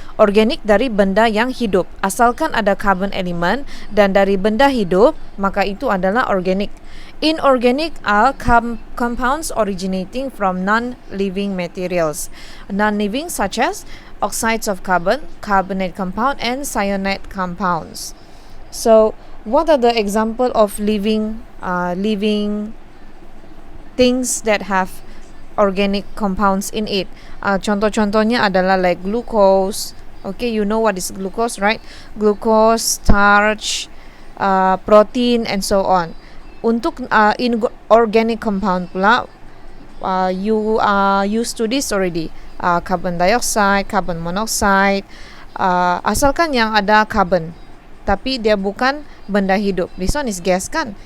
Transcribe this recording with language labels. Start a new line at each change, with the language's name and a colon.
Malay: Organic dari benda yang hidup. Asalkan ada carbon element dan dari benda hidup, maka itu adalah organic.
English: Inorganic are compounds originating from non-living materials. Non-living such as oxides of carbon, carbonate compound, and cyanide compounds. So, what are the example of living things that have organic compounds in it?
Malay: Contoh-contohnya adalah
English: like glucose. Okay, you know what is glucose, right? Glucose, starch, protein, and so on.
Malay: Untuk inorganic compound pula,
English: you are used to this already.
Malay: Carbon dioxide, carbon monoxide, asalkan yang ada carbon, tapi dia bukan benda hidup.
English: This one is gas
Malay: kan?